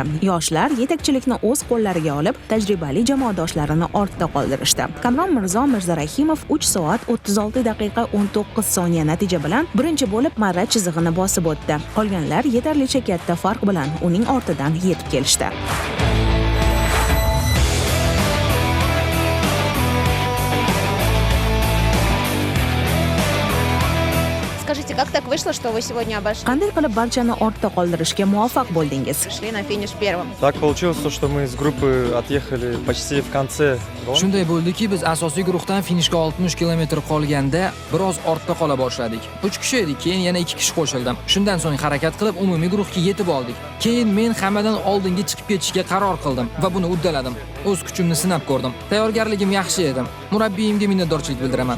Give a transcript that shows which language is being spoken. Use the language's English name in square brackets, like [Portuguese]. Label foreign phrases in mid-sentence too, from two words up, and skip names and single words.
[Uzbek] Yoshlar yetakchilikni o'z qo'llariga olib, tajribali jamoadoshlarini ortda qoldirishdi. Kamron Mirzo Mirzarahimov 3 soat 36 daqiqa 19 soniya natija bilan birinchi bo'lib marra chizig'ini bosib o'tdi. Qolganlar yetarlicha katta farq bilan uning ortidan yetib kelishdi. [Russian] Скажите, как так вышло, что вы сегодня обошли? [Uzbek] Qanday qilib barchani ortda qoldirishga muvaffaq bo'ldingiz? [Russian] Шли на финиш первым. Так получилось, что мы с группы отъехали почти в конце. [Uzbek] Shunday bo'ldiki, biz asosiy guruhdan finishga 60 kilometr qolganda biroz ortda qola boshladik. 3 kishi edik, keyin yana 2 kishi qo'shildim. Shundan so'ng harakat qilib umumiy guruhga yetib oldik. Keyin men hammadan oldinga chiqib ketishga qaror qildim va buni uddaladim. O'z kuchimni sinab ko'rdim. Tayyorgarligim yaxshi edi. Murabbiyimga minnatdorchilik bildiraman.